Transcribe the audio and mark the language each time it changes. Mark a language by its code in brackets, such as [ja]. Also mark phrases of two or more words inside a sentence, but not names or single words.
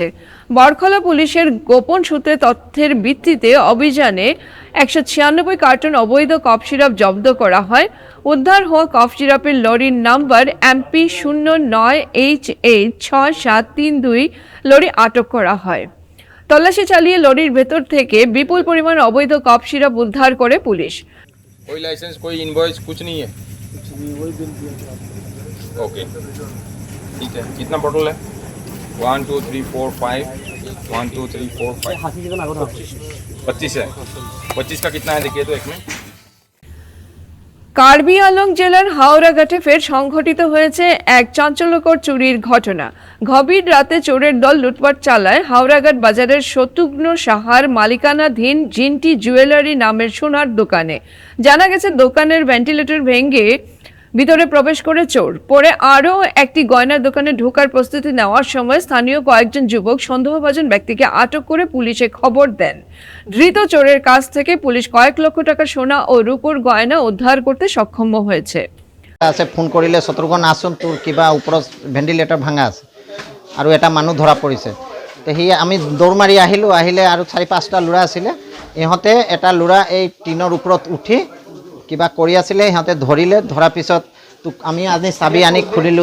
[bn] বরকলা পুলিশের গোপন সূত্রে তথ্যের ভিত্তিতে অভিযানে 196 কার্টন অবৈধ কফ সিরাপ জব্দ করা হয়। উদ্ধার হওয়া কফ সিরাপের লরির নাম্বার MP09HH6732 লরি আটক করা হয়। তল্লাশি চালিয়ে লরির ভেতর থেকে বিপুল পরিমাণ অবৈধ কফ সিরাপ উদ্ধার করে পুলিশ। [hi] कोई लाइसेंस कोई इनवॉइस कुछ नहीं है? ओके ठीक है। कितना बॉटल है? 1 2 3 4 5 1 2 3 4 5 25 है। 25 का कितना है देखिए तो एक में। [bn] কার্বি আংলং জেলার হাওড়াঘাটে ফের সংঘটিত হয়েছে এক চাঞ্চল্যকর চুরির ঘটনা। গভীর রাতে চোরের দল লুটপাট চালায় হাওড়াঘাট বাজারের শত্রুঘ্ন সাহার মালিকানাধীন জিন্টি জুয়েলারি নামের সোনার দোকানে। জানা গেছে দোকানের ভেন্টিলেটর ভেঙে ভিতরে প্রবেশ করে চোর। পরে আরও একটি গয়নার দোকানে ঢোকার প্রস্তুতি নেওয়ার সময় স্থানীয় কয়েকজন যুবক সন্দেহভাজন ব্যক্তিকে আটক করে পুলিশে খবর দেন। ধৃত চোরের কাছ থেকে পুলিশ কয়েক লক্ষ টাকা সোনা ও রূপোর গয়না উদ্ধার করতে সক্ষম হয়েছে। [as] আছে ফোন কৰিলে শত্ৰুঘ্ন আসুন তোৰ কিবা ওপৰত ভেন্টিলেটৰ ভাঙা আছে আৰু এটা মানুহ ধৰা পৰিছে। তো সি আমি দৌৰ মাৰি আহিলে আৰু 4-5টা ল'ৰা আছিলে। ইহঁতে এটা ল'ৰা এই টিনৰ ওপৰত উঠি কিবা কৰি আছিলে। সিহঁতে ধৰাৰ পিছত তোক আমি আজি চাবি আনি খুলিলোঁ।